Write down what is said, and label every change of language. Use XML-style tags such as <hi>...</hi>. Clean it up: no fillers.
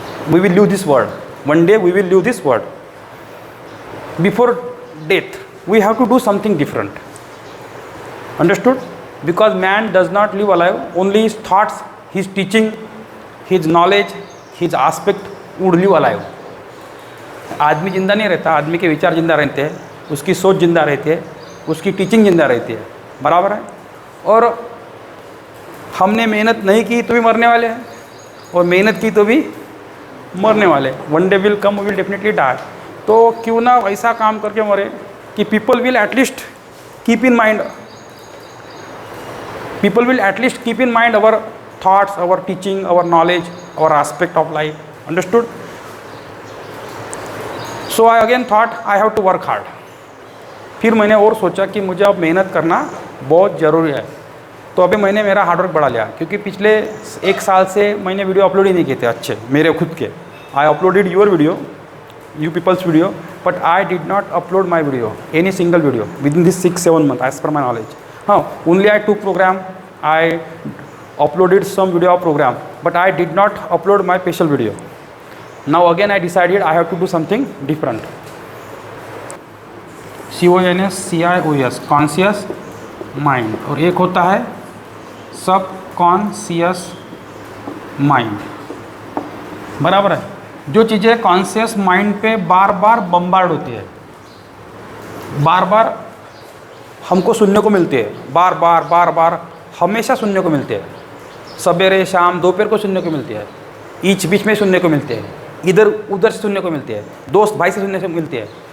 <en>We will leave this world. One day we will leave this world. Before death, we have to do something different. Understood? Because man does not live alive. Only his thoughts, his teaching, his knowledge, his aspect would live alive.</en> <hi>आदमी जिंदा नहीं रहता. आदमी के विचार जिंदा रहते हैं, उसकी सोच जिंदा रहती है, उसकी टीचिंग जिंदा रहती है. बराबर है. और हमने मेहनत नहीं की तो भी मरने वाले हैं, और मेहनत की तो भी मरने वाले.</hi> <en>One day will come, we will definitely die.</en> <hi>तो क्यों ना ऐसा काम करके मरे कि</hi> <en>People will at least keep in mind, people will at least keep in mind our thoughts, our teaching, our knowledge, our aspect of life. Understood? So I again thought I have to work hard.</en> <hi>फिर मैंने और सोचा कि मुझे अब मेहनत करना बहुत ज़रूरी है. तो अभी मैंने मेरा हार्डवर्क बढ़ा लिया, क्योंकि पिछले 1 साल से मैंने वीडियो अपलोड ही नहीं किए थे अच्छे मेरे खुद के.</hi> <en>I uploaded your video, you people's video, but I did not upload my video, any single video within this 6-7 months as per my knowledge. Only I took program, I uploaded some video of program, but I did not upload my special video. Now again I decided I have to do something different. CONSCIOUS, conscious mind,</en> <hi>और एक होता है</hi> <en>Subconscious mind.</en> <hi>बराबर है. जो चीज़ें conscious mind पे बार बार बम्बार्ड होती है, बार बार हमको सुनने को मिलती है, बार बार बार बार हमेशा सुनने को मिलती है, सवेरे शाम दोपहर को सुनने को मिलती है, बीच में सुनने को मिलती है, इधर उधर से सुनने को मिलती है, दोस्त भाई से सुनने से मिलती है.</hi>